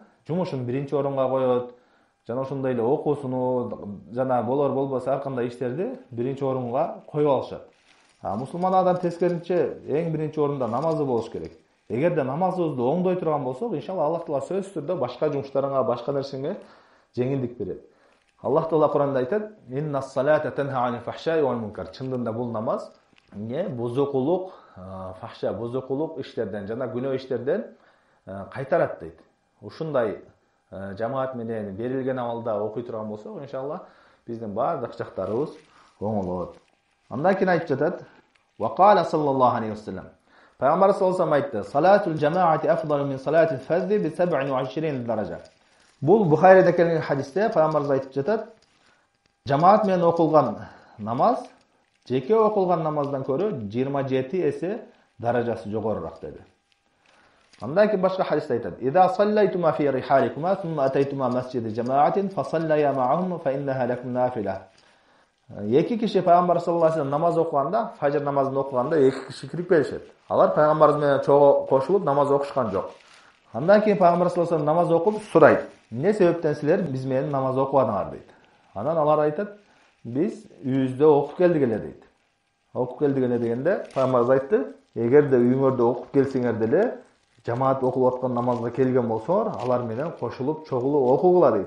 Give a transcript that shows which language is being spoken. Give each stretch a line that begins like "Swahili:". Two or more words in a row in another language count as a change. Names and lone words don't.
Kyrgyz: Жумушун биринчи орунга коет, жана ошондой эле окуусуну жана болор болбосо ар кандай иштерди биринчи орунга коюп алышат. Мусулман адам тескерисинче эң биринчи орунда намазы болуш керек. Эгерде намазыбызды оңдой турган болсок, иншалла Аллах Таала сөзсүз түрдө башка жумуштарыңа, башка нерсеңе жеңилдик берет. Аллах Таала Куранда айтат:
Arabic: "إن الصلاة تنهى عن الفحشاء والمنكر."
Kyrgyz: Чындында бул намаз бузукулук, фахша, бузукулук иштерден жана күнөө иштерден кайтарат дейт. Ушундай жамаат менен берилген абалда окуй турган болсок, иншалла биздин баардык жактарыбыз оңолот. Андан кийин айтып жатат:
Arabic: "وقال صلى الله عليه وسلم." Пайгамбар صلى الله عليه وسلم айтты: "صلاة الجماعة أفضل من صلاة الفذ ب 27 درجة."
Kyrgyz: Бул Бухариде келген хадисте пайгамбарыбыз айтып жатат: "Жамаат менен окулган намаз жеке окулган намаздан көрө 27 эсе даражасы жогорураак" деди. Андан кийин башка хадисте айтат:
Arabic: "إذا صليتما في رحالكما ثم أتيتما مسجد جماعة فصليا معهم فإنها لكم نافلة."
Kyrgyz: Эки киши пайгамбар
Arabic: صلى الله عليه وسلم
Kyrgyz: намаз окуганда, фажр намазын окуганда эки киши кирип келишет. Алар пайгамбарыбыз менен чогуу кошулуп намаз окушкан жок. Андан кийин пайгамбар
Arabic: صلى الله عليه وسلم
Kyrgyz: намаз окуп сурайт: "Эмне себептен силер биз менен намаз окубадыңар?" дейт. Анан алар айтат: "Биз үйүбүздө окуп келдик эле" дейт. Окуп келдик эле дегенде пайгамбарыбыз айтты: "Эгерде үйүңөрдө окуп келсеңер деле, жамаат окулуп аткан намазга келген болсоңор, алар менен кошулуп чогулуп окугула" дейт.